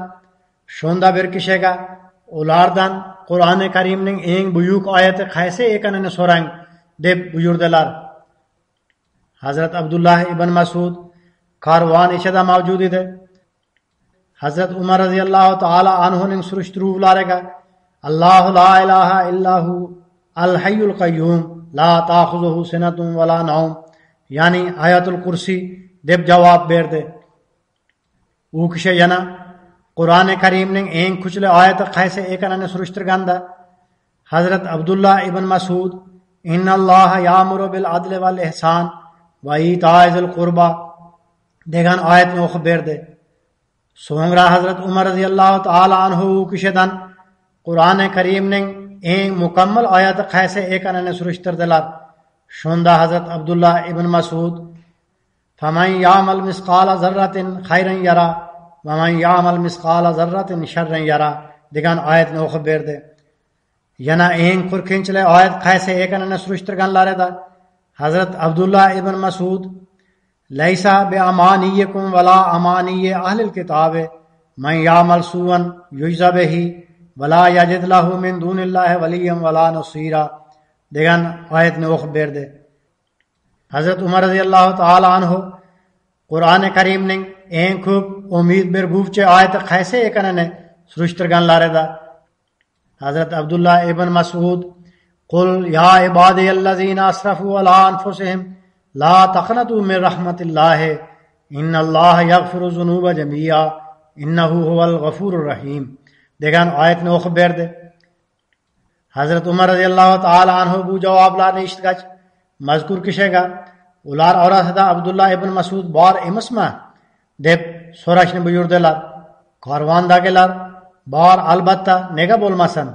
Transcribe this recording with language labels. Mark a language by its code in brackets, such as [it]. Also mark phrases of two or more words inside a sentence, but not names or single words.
[uz] Shunda bir kishiga ulardan Qur'oni Karimning eng buyuk oyati qaysi ekanini so'rang deb buyurdilar. Hazrat Abdullah ibn Mas'ud karvon ichida mavjud edi. [ar] Hazrat Umar رضي الله تعالى عنه surishtiruvlariga الله لا إله إلا هو الحي القيوم لا تأخذه سنة ولا نوم, ya'ni آية الكرسي [uz] deb javob berdi. U kishi yana Qur'oni Karimning eng kuchli oyati qaysi ekanini surishtirganda Hazrat Abdullah ibn Mas'ud [ar] إن الله يأمر بالعدل والإحسان وإيتاء ذي القربى [uz] degan oyatni o'qib berdi. So'ngra Hazrat Umar [ar] رضي الله تعالى عنه [uz] u kishidan Qur'oni Karimning eng mukammal oyati qaysi ekanini surishtirdilar. [ar] Shunda Hazrat Abdullah ibn Mas'ud فمن يعمل مثقال ذرة خيرا يره ومن يعمل مثقال ذرة شرا يره [uz] degan oyatni o'qib berdi. Yana eng qo'rqinchli oyat qaysi ekanini surishtirganlarida [ar] Hazrat Abdullah ibn Mas'ud ليس بأمانيكم ولا أماني أهل الكتاب من يعمل سوءا يجز به ولا يجد له من دون الله وليا ولا نصيرا [uz] degan oyatni o'qib berdi. [ar] Hazrat Umar رضي الله تعالى عنه Qur'oni Karimning [uz] eng ko'p umid berguvchi oyati qaysi ekanini surishtirganlarida [ar] Hazrat Abdullah ibn Mas'ud قل يا عبادي الذين أسرفوا على أنفسهم لا تقنطوا من رحمة الله إن الله يغفر الذنوب جميعا إنه هو الغفور الرحيم [uz] degan oyatni o'qib berdi. Hazrat Umar [ar] رضي الله تعالى عنه [uz] bu javoblarni eshitgach mazkur kishiga ular orasida Abdullah ibn Mas'ud bor emasmi deb so'rashni buyurdilar. Karvondagilar bor, albatta, nega bo'lmasin?